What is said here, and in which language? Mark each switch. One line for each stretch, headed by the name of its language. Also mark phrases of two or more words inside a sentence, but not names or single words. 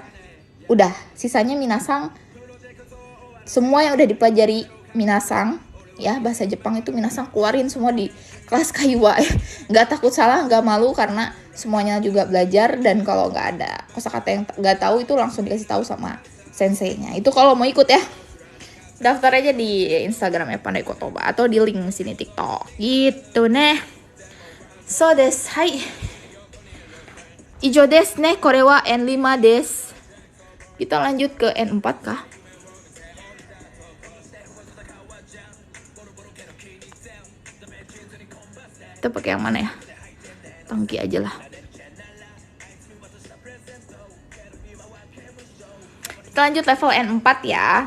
Indonesian: Udah, sisanya minasang semua yang udah dipelajari minasang ya, bahasa Jepang itu minasang keluarin semua di kelas Kaiwa. Nggak takut salah, nggak malu, karena semuanya juga belajar. Dan kalau nggak ada kosakata yang nggak tahu itu langsung dikasih tahu sama senseinya. Itu kalau mau ikut ya, daftar aja di Instagramnya Pandai Kotoba atau di link sini TikTok gitu nih.
Japanese: そうです、はい. Ijo ですね、これは N5 です.
Indonesian: Kita lanjut ke N4 kah? Kita pakai yang mana ya? Tangki aja lah. Kita lanjut level N4 ya.